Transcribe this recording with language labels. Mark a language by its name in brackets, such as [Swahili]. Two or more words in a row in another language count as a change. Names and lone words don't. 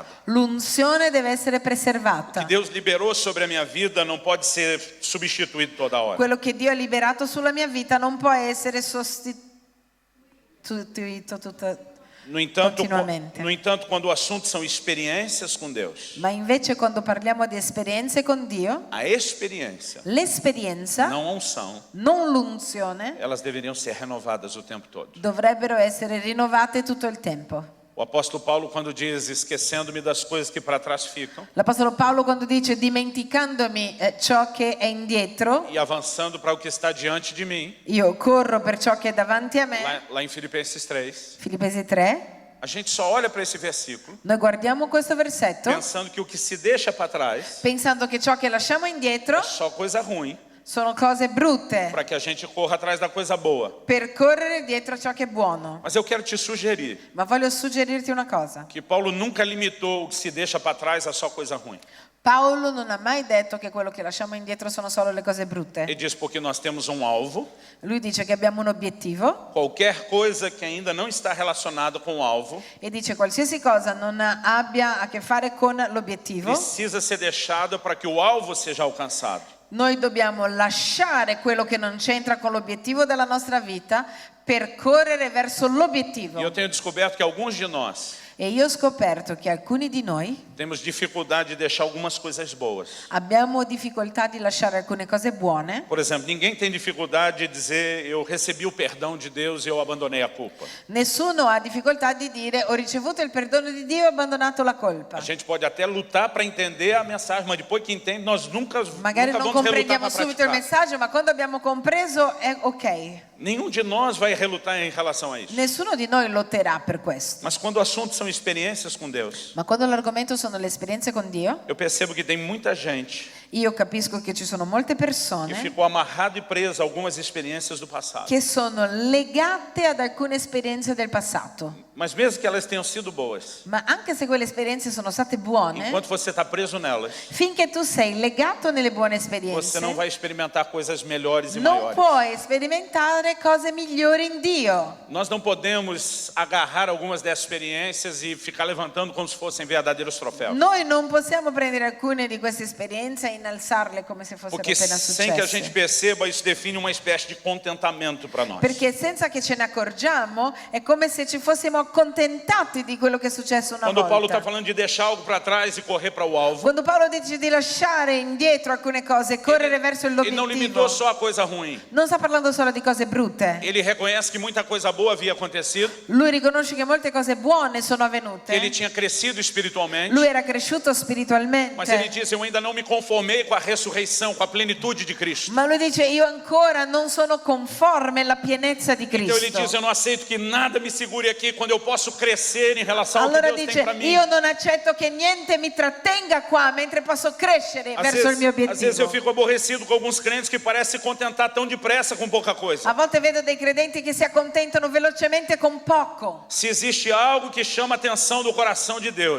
[Italian] L'unzione deve essere [Portuguese] O que [Italian] preservata. [Portuguese] Deus liberou sobre a minha vida não pode ser substituído toda hora. [Italian] Quello che Dio ha liberato sulla mia vita non può essere sostituito continuamente. [Portuguese] No entanto, quando o assunto são experiências com Deus, [Italian] Ma invece quando parliamo di esperienze con Dio, [Portuguese] a experiência, [Italian] l'esperienza, [Portuguese] não a unção, [Italian] non l'unzione, [Portuguese] elas deveriam ser renovadas o tempo todo. [Italian] dovrebbero essere rinnovate tutto il tempo. [Portuguese] O apóstolo Paulo, quando diz, esquecendo-me das coisas que para trás ficam [Italian] L'Apostolo Paolo quando dice dimenticandomi ciò che è indietro, [Portuguese] e avançando para o que está diante de mim, [Italian] io corro per ciò che è davanti a me. [Portuguese] lá em Filipenses 3, [Italian] Filippesi 3, [Portuguese] a gente só olha para esse versículo [Italian] noi guardiamo questo versetto [Portuguese] pensando que o que se deixa para trás [Italian] pensando che ciò che lasciamo indietro [Portuguese] é só coisa ruim, [Italian] sono cose brutte [Portuguese] para que a gente corra atrás da coisa boa. [Italian] per correre dietro a ciò che è buono. [Portuguese] Mas eu quero te sugerir [Italian] Ma voglio suggerirti una cosa. [Portuguese] que Paulo nunca limitou o que se deixa para trás a só coisa ruim. [Italian] Paolo non ha mai detto che quello che lasciamo indietro sono solo le cose brutte. [Portuguese] Ele diz porque nós temos um alvo, [Italian] Lui dice che abbiamo un obiettivo [Portuguese] qualquer coisa que ainda não está relacionada com o alvo [Italian] e dice qualsiasi cosa non abbia a che fare con l'obiettivo, [Portuguese] precisa ser deixada para que o alvo seja alcançado. [Italian] noi dobbiamo lasciare quello che non c'entra con l'obiettivo della nostra vita per correre verso l'obiettivo. [Portuguese] E eu tenho descoberto que alguns de nós [Italian] E io ho scoperto che alcuni di noi [Portuguese] temos dificuldade de deixar algumas coisas boas. [Italian] abbiamo difficoltà di lasciare alcune cose buone. [Portuguese] Por exemplo, ninguém tem dificuldade de dizer eu recebi o perdão de Deus e eu abandonei a culpa. [Italian] Nessuno ha difficoltà di dire ho ricevuto il perdono di Dio e ho abbandonato la colpa. [Portuguese] A gente pode até lutar para entender a mensagem, mas depois que entende, nós nunca [Italian] Magari non [Portuguese] vamos relutar [Italian] comprendiamo [Portuguese] para [Italian] subito il [Portuguese] praticar. [Italian] messaggio, ma quando abbiamo compreso è ok. [Portuguese] Nenhum de nós vai relutar em relação a isso. [Italian] Nessuno di noi lotterà per questo. [Portuguese] Mas quando o assunto são experiências com Deus, [Italian] Ma quando l'argomento sono le esperienze con Dio, [Portuguese] eu percebo que tem muita gente [Italian] Io capisco che ci sono molte [Portuguese] que [Italian] persone [Portuguese] ficou amarrado e preso a algumas experiências do passado. [Italian] che sono legate ad alcune esperienze del passato. [Portuguese] Mas mesmo que elas tenham sido boas, [Italian] Ma anche se quelle esperienze sono state buone, [Portuguese] enquanto você está preso nelas, [Italian] finché tu sei legato nelle buone esperienze, [Portuguese] você não vai experimentar coisas melhores e [Italian] non [Portuguese] maiores. [Italian] puoi sperimentare cose migliori in Dio. [Portuguese] Nós não podemos agarrar algumas dessas experiências e ficar levantando como se fossem verdadeiros troféus. [Italian] Noi non possiamo prendere alcune di queste esperienze e innalzarle come se fossero [Portuguese] Porque [Italian] appena [Portuguese] sem que a gente [Italian] successe. [Portuguese] perceba, isso define uma espécie de contentamento para nós. [Italian] Perché senza che ce ne accorgiamo è come se ci fossimo accontentati di quello che è successo una [Portuguese] Quando Paulo está [Italian] volta. [Portuguese] falando de deixar algo para trás e correr para o alvo, [Italian] Quando Paolo dice di lasciare indietro alcune cose e correre verso [Portuguese] ele não [Italian] l'obiettivo, [Portuguese] limitou só a coisa ruim. [Italian] non sta parlando solo di cose brutte. [Portuguese] Ele reconhece que muita coisa boa havia acontecido, [Italian] Lui riconosce che molte cose buone sono avvenute. [Portuguese] que ele tinha crescido espiritualmente, [Italian] Lui era cresciuto spiritualmente. [Portuguese] mas ele diz: eu ainda não me conformei com a ressurreição, com a plenitude de Cristo. [Italian] Ma lui dice io ancora non sono conforme alla pienezza di [Portuguese] Então ele diz: [Italian] Cristo. [Portuguese] eu não aceito que nada me segure aqui quando eu posso crescer em relação ao que [Italian] Allora [Portuguese] Deus tem [Italian] dice [Portuguese] para mim. [Italian] io non accetto che niente mi trattenga qua mentre posso crescere verso il mio [Portuguese] Às vezes eu [Italian] obiettivo. [Portuguese] fico aborrecido com alguns crentes que parecem se contentar tão depressa com pouca coisa. [Italian] A volte vedo dei credenti che si accontentano velocemente con poco. [Portuguese] Se existe algo que chama a atenção do coração de Deus,